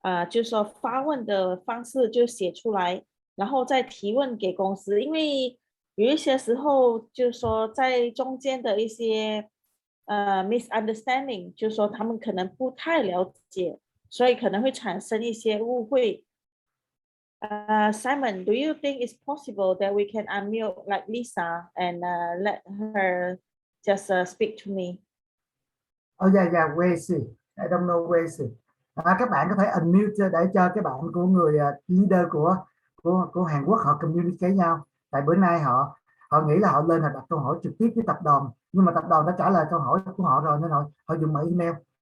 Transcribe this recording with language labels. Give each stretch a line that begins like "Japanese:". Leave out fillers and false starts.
Chinese: 就是说发问的方式就写出来，然后再提问给公司，因为有一些时候就是说在中间的一些misunderstanding，就是说他们可能不太了解，所以可能会产生一些误会。
English: Simon, do you think it's possible that we can unmute like Lisa and let her just speak to me? Oh yeah, where is she? I don't know where is she.
Vietnamese: Các bạn có thể unmute để cho cái bạn của người leader của Hàn Quốc họ communicate nhau. Tại bữa nay họ nghĩ là họ lên họ đặt câu hỏi trực tiếp với tập đoàn, nhưng mà tập đoàn đã trả lời câu hỏi của họ rồi nên họ dùng bằng email.